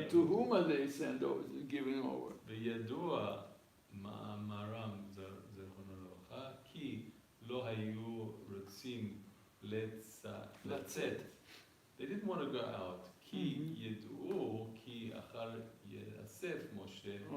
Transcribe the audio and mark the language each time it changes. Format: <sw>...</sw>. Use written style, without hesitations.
<en>And to whom are they sent over, giving over?</en> <he>וידוע מאמרם זיכרונו לברכה כי לא היו רוצים לצאת.</he> <en>They didn't want to go out.</en> <he>כי ידעו כי אחר יאסף משה.</he>